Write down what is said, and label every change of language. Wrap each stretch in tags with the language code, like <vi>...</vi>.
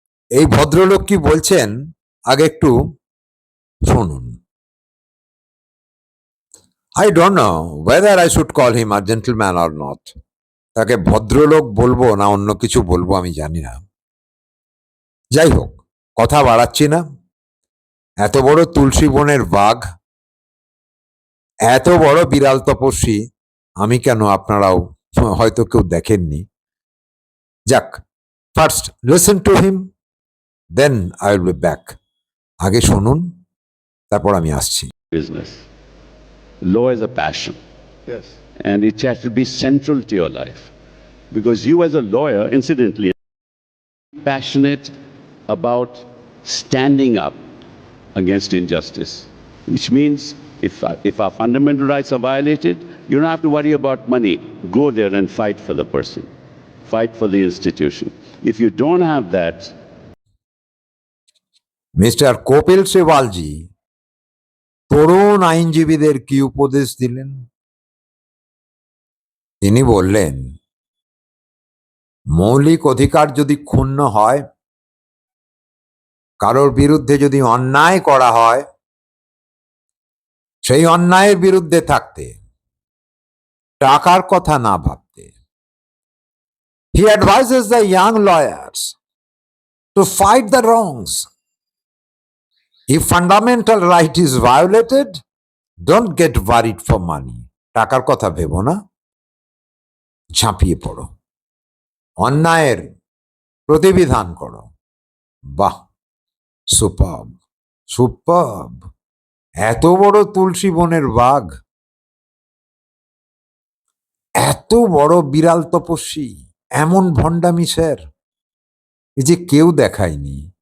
<bn>এই ভদ্রলোক কি বলছেন আগে একটু শুনুন।</bn> <en>I don't know whether I should call him a gentleman or not.</en> <bn>তাকে ভদ্রলোক বলবো না অন্য কিছু বলবো আমি জানি না। যাই হোক, কথা বাড়াচ্ছি না। এত বড় তুলসী বনের বাঘ, এত বড় বিড়াল তপস্বী আমি কেন, আপনারাও হয়তো কেউ দেখেননি।</bn> <en>যাক, first listen to him, then I will be back.</en> <bn>আগে শুনুন, তারপর আমি আসছি।</bn> <en>Business. Law is a passion. Yes. And it has to be central to your life. Because you, as a lawyer, incidentally, are passionate about standing up against injustice. Which means if our fundamental rights are violated, you don't have to worry about money. Go there and fight for the person, fight for the institution. If you don't have that,</en> <bn>mister Kapil সিবালজি তরুণ আইনজীবীদের কি উপদেশ দিলেন? তিনি বললেন, মৌলিক অধিকার যদি ক্ষুণ্ণ হয়, কারোর বিরুদ্ধে যদি অন্যায় করা হয়, সেই অন্যায়ের বিরুদ্ধে থাকতে, টাকার কথা না ভাবতে।</bn> <en>He advises the young lawyers to fight the wrongs. If fundamental right is violated, don't get worried for money.</en> <bn>টাকার কথা ভেবো না, ঝাঁপিয়ে পড়ো, অন্যায়ের প্রতিবিধান করো।</bn> <en>বাহ, superb, superb.</en> <bn>এত বড় তুলসী বনের বাঘ, এত বড় বিড়াল তপস্বী, এমন ভণ্ডামি স্যার, এই যে কেউ দেখায়নি।</bn>